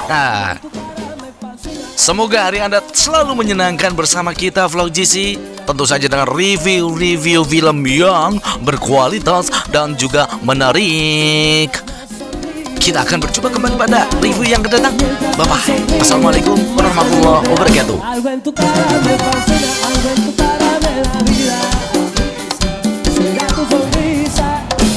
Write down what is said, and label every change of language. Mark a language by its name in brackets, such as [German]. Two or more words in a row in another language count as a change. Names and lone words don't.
[Indonesian] Nah, semoga hari Anda selalu menyenangkan bersama kita Vlog GC. Tentu saja dengan review film yang berkualitas dan juga menarik. Kita akan berjumpa kembali pada review yang kedatang. Bye-bye. [Arabic] السلام عليكم ورحمة الله وبركاته. [Spanish] Algo en tu cara me fascina, algo en tu cara me da vida. Será tu sonrisa.